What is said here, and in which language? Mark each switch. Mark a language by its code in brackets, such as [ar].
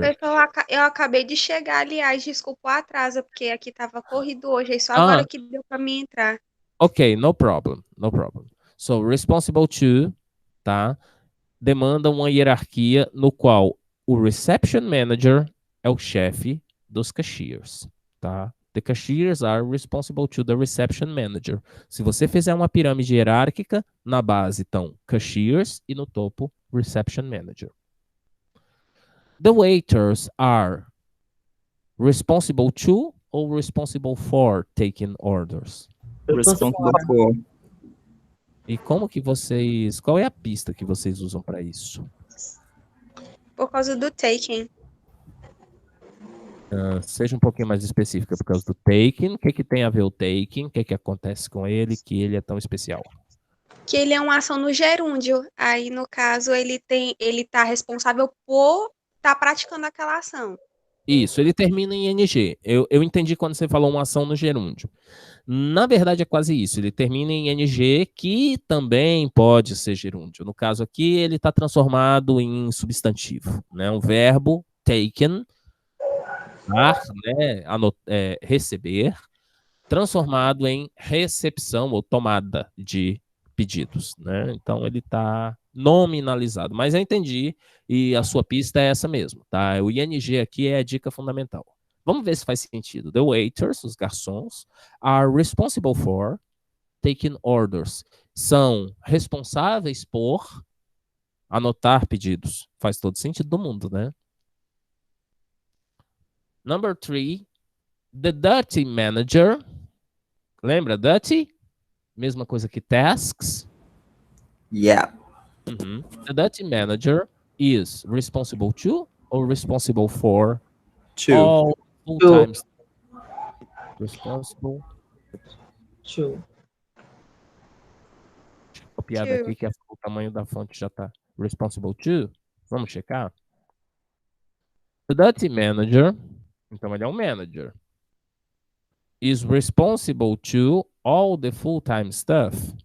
[pt] Professor, eu acabei de chegar, aliás, desculpa o atraso, porque aqui tava corrido hoje, aí só agora que deu para mim entrar. [en] Ok, no problem, no problem. So, responsible to, tá? [pt] Demanda uma hierarquia no qual o reception manager é o chefe dos cashiers, tá? [en] The cashiers are responsible to the reception manager. [pt] Se você fizer uma pirâmide hierárquica, na base estão cashiers e no topo reception manager. [en] The waiters are responsible to [pt] ou [en] responsible for taking orders? Responsible for. [pt] E como que vocês... Qual é a pista que vocês usam para isso? Por causa do taking. Seja um pouquinho mais específica por causa do taking. O que tem a ver o taking? O que acontece com ele que ele é tão especial? Que ele é uma ação no gerúndio. Aí, no caso, ele tá responsável por estar praticando aquela ação. Isso, ele termina em ing. Eu entendi quando você falou uma ação no gerúndio. Na verdade, é quase isso. Ele termina em ing, que também pode ser gerúndio. No caso aqui, ele está transformado em substantivo, né? Um verbo, taken, dar, né? Receber, transformado em recepção ou tomada de pedidos, né? Então, ele está nominalizado. Mas eu entendi, e a sua pista é essa mesmo, tá? O ing aqui é a dica fundamental. Vamos ver se faz sentido. [en] The waiters, [pt] os garçons, [en] are responsible for taking orders. [pt] São responsáveis por anotar pedidos. Faz todo sentido do mundo, né? [en] Number 3, the duty manager. [pt] Lembra [en] duty? [pt] Mesma coisa que tasks. [en] Yeah. The duty manager is responsible to or responsible for all full-time responsible. To. [pt] Copiado aqui que o tamanho da fonte já tá. [en] Responsible to. [pt] Vamos checar. [en] The duty manager, [pt] então ele é um [en] manager, is responsible to all the full-time stuff.